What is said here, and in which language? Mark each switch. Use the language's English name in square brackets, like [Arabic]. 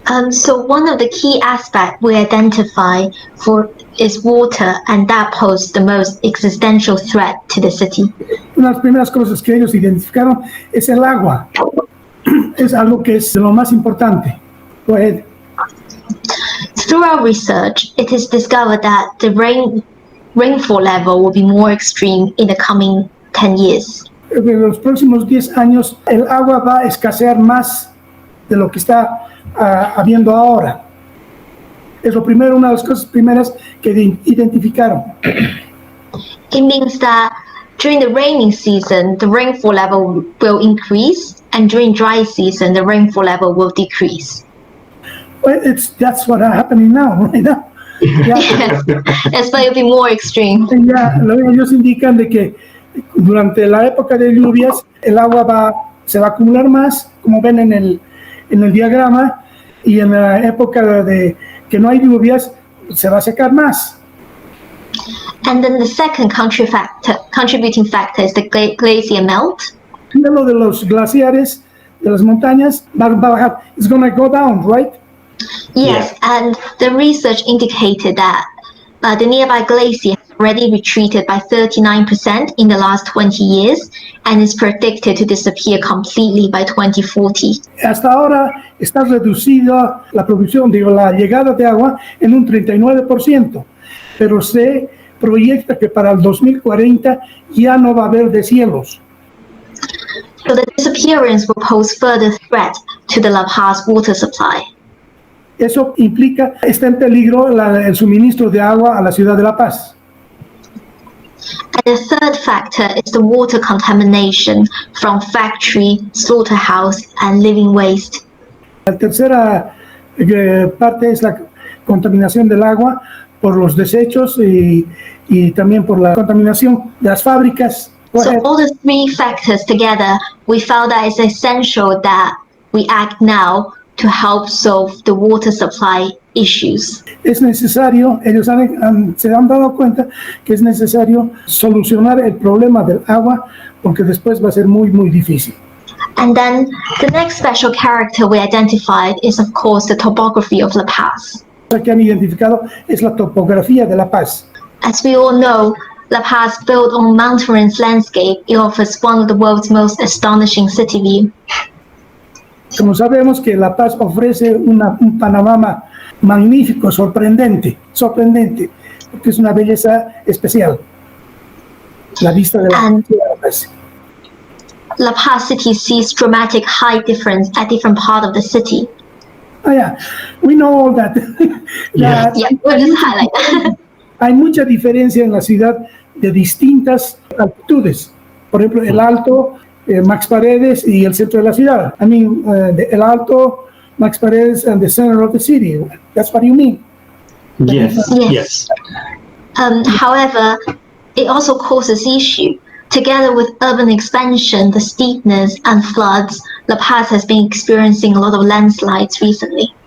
[English] so one of the key aspects we identify is water, and that poses the most existential threat to the city. [Spanish] Una de las primeras cosas que ellos identificaron es el agua. Es algo que es lo más importante. [English] Go ahead. Through our research, it is discovered that the rainfall level will be more extreme in the coming 10 years. [Spanish] En los próximos 10 años, el agua va a escasear más de lo que está habiendo ahora. Es lo primero, una de las cosas primeras que identificaron. [English] It means that during the rainy season, the rainfall level will increase, and during dry season, the rainfall level will decrease. Well, that's what happening now, right now. Yes, it's going to be more extreme. [Spanish] Ya, ellos indican de que durante la época de lluvias el agua se va a acumular más, como ven en el diagrama, y en la época de que no hay lluvias se va a secar más. [English] And then the second contributing factor is the glacier melt. [Spanish] El hielo de los glaciares, de las montañas, va a bajar. [English] It's going to go down, right? Yes, and the research indicated that the nearby glacier has already retreated by 39% in the last 20 years and is predicted to disappear completely by 2040. [Spanish] Hasta ahora está reducida la producción, la llegada de agua en un 39%, pero se proyecta que para el 2040 ya no va a haber deshielos. [English] So the disappearance will pose further threat to the La Paz water supply. [Spanish] Eso implica, está en peligro el suministro de agua a la ciudad de La Paz. [English] And the third factor is the water contamination from factory, slaughterhouse, and living waste. [Spanish] La tercera parte es la contaminación del agua por los desechos y también por la contaminación de las fábricas. [English] So all the three factors together, we felt that it's essential that we act now to help solve the water supply issues. [Spanish] Es necesario, ellos se han dado cuenta que es necesario solucionar el problema del agua porque después va a ser muy, muy difícil. [English] And then the next special character we identified is, of course, the topography of La Paz. [Spanish] Lo que han identificado es la topografía de La Paz. [English] As we all know, La Paz, built on mountainous landscape, it offers one of the world's most astonishing city view. [Spanish] Como sabemos que La Paz ofrece un panorama magnífico, sorprendente, porque es una belleza especial. La vista de La Paz. [English] La Paz city sees dramatic height difference at different part of the city. Oh yeah, we know all that. We'll just highlight that. [Spanish] Hay mucha diferencia en la ciudad de distintas altitudes. Por ejemplo, el Alto, Max Paredes y el centro de la ciudad. [English] I mean, el Alto, Max Paredes and the center of the city. That's what you mean. Yes. However, it also causes issue. Together with urban expansion, the steepness and floods, La Paz has been experiencing a lot of landslides recently.